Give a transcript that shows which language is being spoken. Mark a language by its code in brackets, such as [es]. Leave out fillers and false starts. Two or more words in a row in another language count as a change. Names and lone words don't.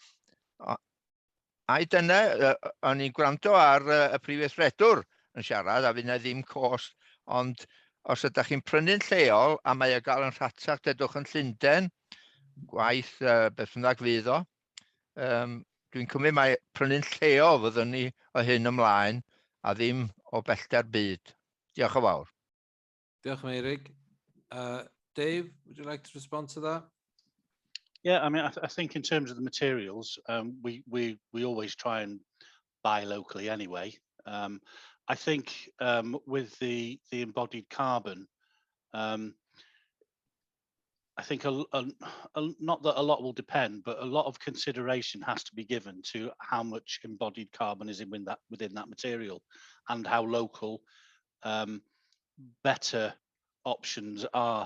[cy] A dyna, o'n i'n gwrando ar y Prif Weithredwr yn siarad, a fydd yna ddim cost, ond os ydych chi'n prynu'n lleol a mae o gael yn rhatach, dedwch yn Llundain, gwaith beth bynnag fydd o, dwi'n cymryd mai prynu'n lleol fyddwn ni o hyn ymlaen a ddim o bellter byd. Diolch yn fawr. Diolch, Meirig. [en] Dave, would you like to respond to that? Yeah, I mean, I think in terms of the materials, we always try and buy locally anyway. I think with the embodied carbon, I think not that a lot will depend, but a lot of consideration has to be given to how much embodied carbon is within that material, and how local better options are.